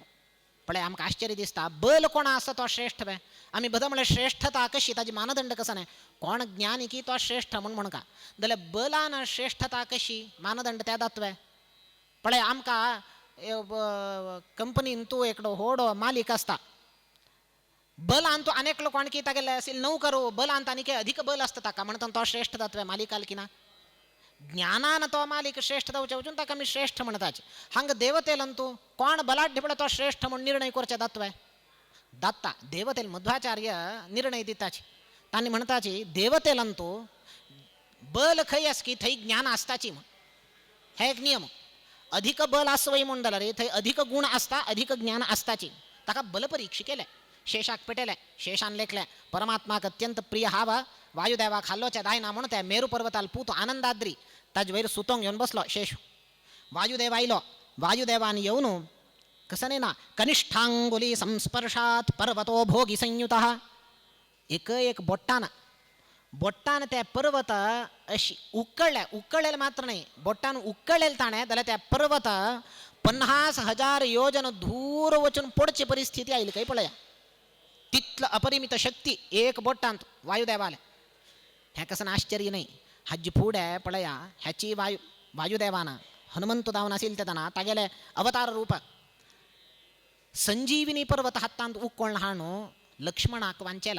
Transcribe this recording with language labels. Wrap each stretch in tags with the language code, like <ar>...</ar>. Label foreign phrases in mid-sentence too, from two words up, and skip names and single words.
<kok>पळय आमकां आश्चर्य दिसता बल कोणा आसा तो श्रेष्ठ वे. आमी बदां म्हळ्यार श्रेष्ठता कशी ताजी मानदंड कसो नाही. कोण ज्ञानी की तो श्रेष्ठ म्हणका जाल्यार बलान श्रेष्ठता कशी मानदंड त्या दातवे. पळय आमकां कंपनीन तूं एकडो व्हडो मालीक आसता. बल आणतो अनेक लोक आणखी तागेले असेल नौकरो बल आणता आणि अधिक बल असतं ताका म्हणून तो श्रेष्ठ जातवे मालिकाल की ना. ज्ञानान तो मालिक श्रेष्ठ जावचे वचून ताका आमी श्रेष्ठ म्हणटाचे. हांगा देवतेलंतू कोण बलाढ्य पळय तो श्रेष्ठ म्हणून निर्णय करचे जातवे. दत्ता देवतेल मध्वाचार्य निर्णय दिताचे. तांणी म्हणताची देवतेलंतू बल खंय आस की थंय ज्ञान आसताची म्हण. हे एक नियम. अधिक बल आसवय म्हणून जाल्यार रे थंय अधिक गुण आसता अधिक ज्ञान आसताची. ताका बल परीक्षा केले. शेषाक पेटले शेषान लेखले परमात्माक अत्यंत प्रिय हावा वायुदेवाक हल्लोच्या दायना म्हणून त्या मेरू पर्वताल पूत आनंदाद्री ताज वयर सुतोंग येवन बसलो शेष. वायुदेव आयलो. वायुदेवान येवन कसं नाही ना</kok> <sa>कनिष्ठांगुली संस्पर्शात पर्वतो भोगी संयुतः.</sa> <kok>एक बोट्टान त्या पर्वत अशी उकळलेले मात्र नाही बोट्टान उकळलेले ताणे जाल्यार त्या पर्वत 50,000 योजन दूर वचून पडची परिस्थिती आयली काही पळया. तितलं अपरिमित शक्ती एक बोटांत वायुदेवाले. ह्या कसं आश्चर्य नाही. हाजी फुडे पळया ह्याची वायुदेवाना हनुमंत जावन आशिल्ले तेदना तागेले अवतार रूप संजीविनी पर्वत हातांत उकळून हाडून लक्ष्मणाक वांचेला.</kok>